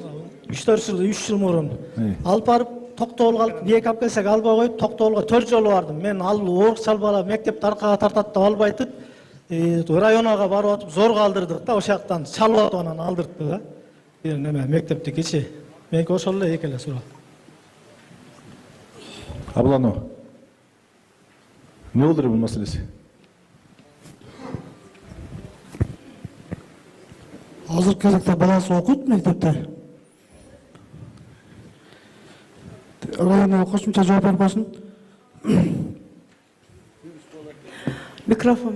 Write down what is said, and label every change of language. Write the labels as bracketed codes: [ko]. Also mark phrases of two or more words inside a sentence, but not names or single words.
[ky] 3 жыл мурун алып барып токтогулга алып, бийек алып келсек албай коюп, токтогулга 4 жолу бардым. Мен ал оорук чал бала мектепти аркага тартат деп албайтып, районага барып атып зорго алдырдык да, ошол жактан чалып атып анан алдыртты да. Эме мектептикичи. Меники ошол эле эки эле суроо. [tr] Абланов. Ne olur bu meselesi? Азыркы кезде баласы окуйт мектепте. Районго кошумча жооп берип койсун. Микрофон.